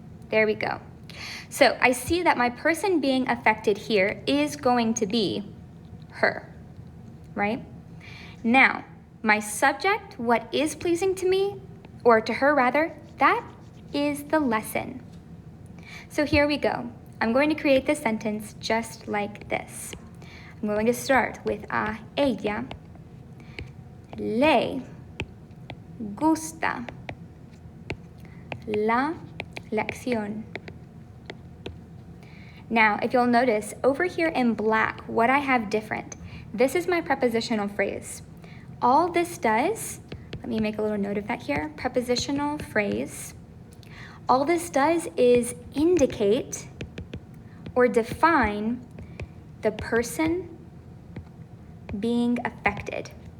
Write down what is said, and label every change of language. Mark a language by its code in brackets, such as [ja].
[en] There we go. So I see that my person being affected here is going to be her, right? Now, my subject, what is pleasing to me, or to her rather, that is the lesson. So here we go. I'm going to create this sentence just like this. I'm going to start with [es] a ella le gusta la lección. [en] Now, if you'll notice, over here in black, what I have different, this is my prepositional phrase. All this does, let me make a little note of that here, prepositional phrase. All this does is indicate or define the person being affected.